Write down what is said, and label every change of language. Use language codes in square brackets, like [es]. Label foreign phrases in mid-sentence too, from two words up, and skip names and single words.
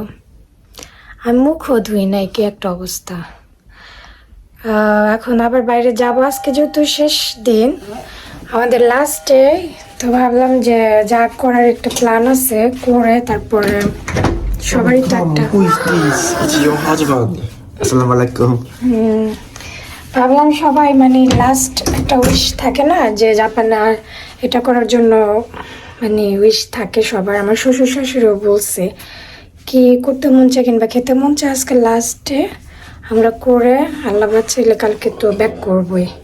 [bn] আমি মুখও ধুই নাই, কি একটা অবস্থা। এখন আবার বাইরে যাব, আজকে যেহেতু শেষ দিন আমাদের [en] last day, [bn] তো ভাবলাম যে যা করার একটা প্ল্যান আছে করে তারপরে সবারই তো একটা [en] Who is this? [ko] 같이 영어 하지 마. [ar] السلام عليكم. [bn] ভাবলাম সবাই মানে লাস্ট একটা উইশ থাকে না, যে জাপানে আর এটা করার জন্য মানে উইশ থাকে সবার। আমার শ্বশুর শাশুড়িও বলছে কি করতে মন চায় কিংবা খেতে মন চায় আজকে লাস্টে আমরা করে আল্লাহ বাঁচাইলে কালকে তো ব্যাক করবই।